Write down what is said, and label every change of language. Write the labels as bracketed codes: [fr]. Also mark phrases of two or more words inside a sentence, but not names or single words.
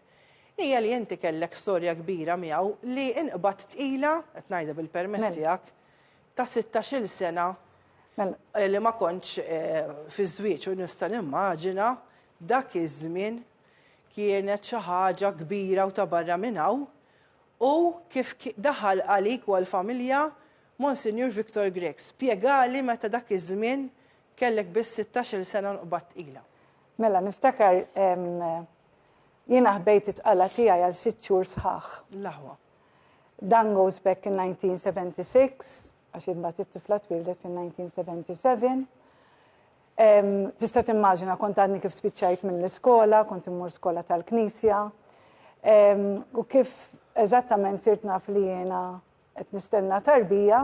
[mt] Hija li inti kellek storja kbira miegħu li inqbad tqila, qed ngħidha bil-permess tiegħek, ta' 16-il sena li ma kontx fi żwieġ u nista' nimmaġina dak iż-żmien kienet xi ħaġa kbira u ta' barra minn hawn u kif daħal għalik u għall-familja Monsinjur Viktor Grek. Spjegali meta dak iż-żmien kellek biss 16-il sena nqbad tqila. Mela, niftakar jiena ħbejt it-tqala tiegħi għal 6 xhur sħaħ. L-aħwa. [en] Dan goes back in 1976, [mt] għax imbagħad it-tifla twildet fin-1977. Tista' timmaġina kont għadni kif spiċċajt mill-iskola, kont immur skola tal-Knisja, u kif eżattament sirt naf li jiena qed nistenna tarbija.